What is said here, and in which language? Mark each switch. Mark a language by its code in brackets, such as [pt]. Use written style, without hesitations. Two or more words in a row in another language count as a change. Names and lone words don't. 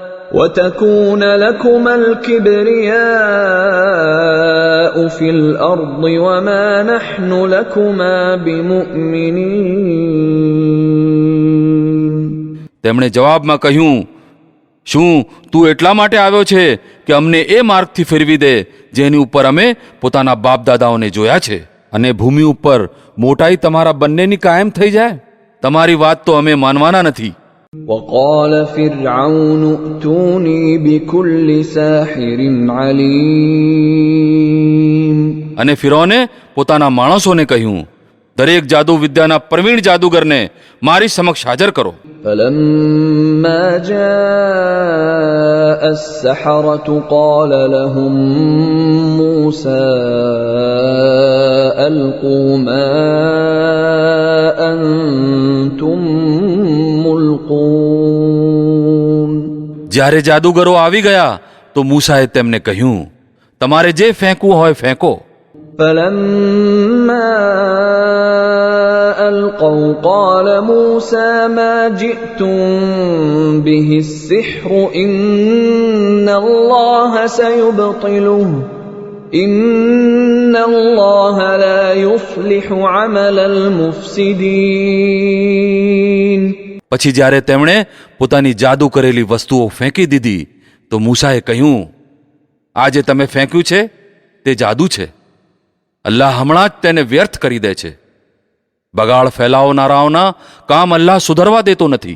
[ar] وتكون لكما الكبرياء في الأرض وما نحن لكما بمؤمنين. [gu] તેમણે જવાબમાં કહ્યું, શું તું એટલા માટે આવ્યો છે કે અમને એ માર્ગથી ફેરવી દે જેની ઉપર અમે પોતાના બાપ દાદાઓને જોયા છે, અને ભૂમિ ઉપર મોટાઈ તમારા બંનેની કાયમ થઈ જાય? તમારી વાત તો અમે માનવાના નથી. [ar] وقال فرعون ائتوني بكل ساحر عليم. [gu] અને ફિરૌને પોતાના માણસોને કહ્યું, દરેક જાદુ વિદ્યાના પ્રવીણ જાદુગરને મારી સમક્ષ હાજર કરો. [ar] فلما جاء السحرة قال لهم موسى ألقوا ما أنتم ملقون. [gu] જ્યારે જાદુગરો આવી ગયા તો મૂસાએ તેમને કહ્યું, તમારે જે ફેંકવું હોય ફેંકો. [ar] فلما ألقوا قال موسى ما جئتم به السحر إن الله سيبطله إن الله لا يصلح عمل المفسدين. [gu] પછી જ્યારે તેમણે પોતાની જાદુ કરેલી વસ્તુઓ ફેંકી દીધી તો મૂસાએ કહ્યું, આ જે તમે ફેંક્યું છે તે જાદુ છે. અલ્લાહ હમણાં જ તેને વ્યર્થ કરી દે છે. બગાડ ફેલાવનારાઓના કામ અલ્લાહ સુધરવા દેતો નથી.